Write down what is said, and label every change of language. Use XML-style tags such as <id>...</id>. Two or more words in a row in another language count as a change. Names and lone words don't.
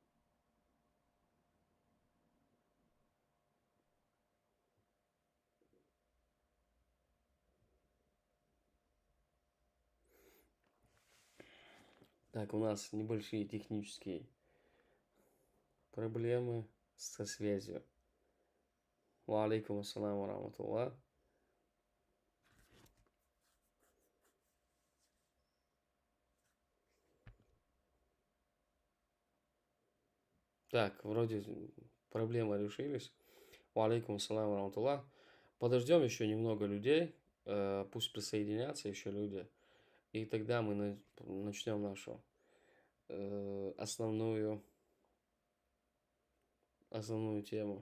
<ru>Так, у нас небольшие технические проблемы со связью.</ru> <ar>وعليكم السلام ورحمة الله.</ar> <ru>Так, вроде проблемы решились.</ru> <ar>وعليكم السلام ورحمة الله.</ar> <ru>Подождем еще немного людей. Пусть присоединятся еще люди. И тогда мы начнем нашу основную тему.</ru>